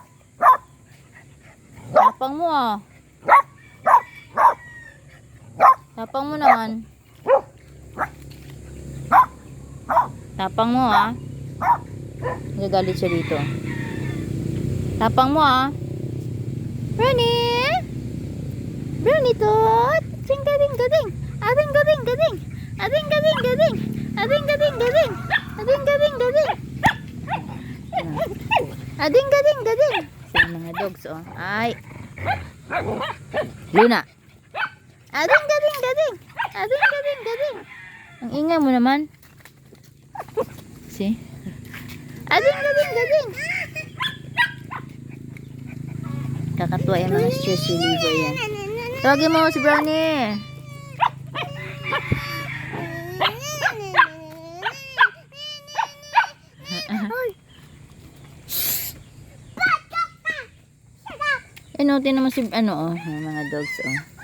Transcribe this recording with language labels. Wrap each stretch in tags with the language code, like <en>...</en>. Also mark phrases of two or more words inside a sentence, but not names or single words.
<tl>Tapang mo, ah. Tapang mo naman. Tapang mo, ah. Nagagalit siya dito. Tapang mo, ah. Brownie! Brownie tot! Ching gading gading! Ading gading gading! Ading gading gading! Ading gading gading! Ading gading gading! Ading gading gading! Sa mga dogs, oh. Ay! Luna! Ading gading gading! Ading gading gading! Ang ingay mo naman. See? Ading gading gading! Kakatuwa yung mga</tl> <en>stress reliever</en> <tl>yan. Tawagin mo si Brownie. Inotin naman si ano, oh, mga dogs, oh.</tl>